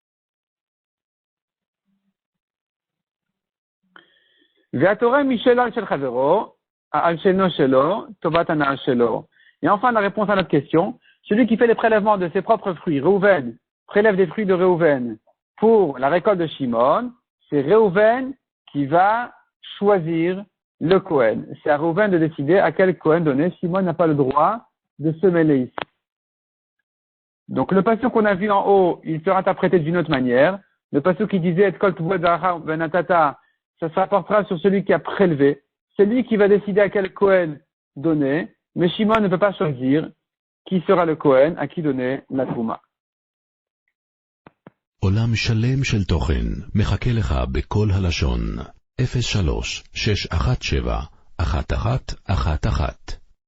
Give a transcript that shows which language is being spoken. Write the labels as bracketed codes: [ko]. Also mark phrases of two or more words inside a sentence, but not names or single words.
[fr] Et enfin, la réponse à notre question, celui qui fait les prélèvements de ses propres fruits, Reuven, prélève des fruits de Reuven pour la récolte de Shimon, c'est Reuven qui va choisir le Kohen. C'est à Reuven de décider à quel Kohen donner. Shimon n'a pas le droit de se mêler ici. Donc le passage qu'on a vu en haut, il sera interprété d'une autre manière. Le passage qui disait « [he] את כל תבואת זרעך בנתתה », [fr] ça se rapportera sur celui qui a prélevé. C'est lui qui va décider à quel Kohen donner, mais Shimon ne peut pas choisir qui sera le Kohen à qui donner la Trouma. [he] עולם שלם של תוכן מחכה לך בכל הלשון 03-617-1111